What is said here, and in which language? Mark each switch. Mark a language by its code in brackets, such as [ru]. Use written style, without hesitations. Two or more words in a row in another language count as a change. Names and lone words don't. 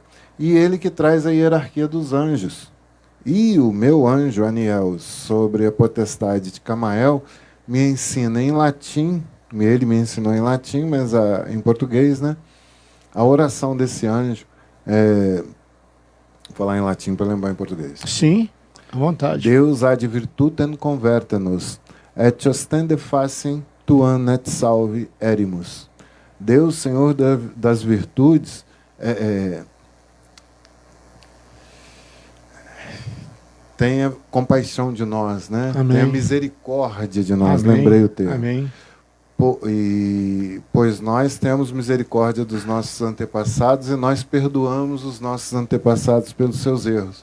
[pt] E ele que traz a hierarquia dos anjos. E o meu anjo, Aniel, sobre a potestade de Camael, me ensina em latim, ele me ensinou em latim, mas em português, né? A oração desse anjo, vou falar em latim para lembrar em português. Sim, à vontade. [la] Deus ad virtutem converta-nos, et ostende facem tuam et salve erimus. [pt] Deus, Senhor das virtudes, tenha compaixão de nós, né? Amém. Tenha misericórdia de nós. Amém. Lembrei o termo. Amém. Pois nós temos misericórdia dos nossos antepassados e nós perdoamos os nossos antepassados pelos seus erros.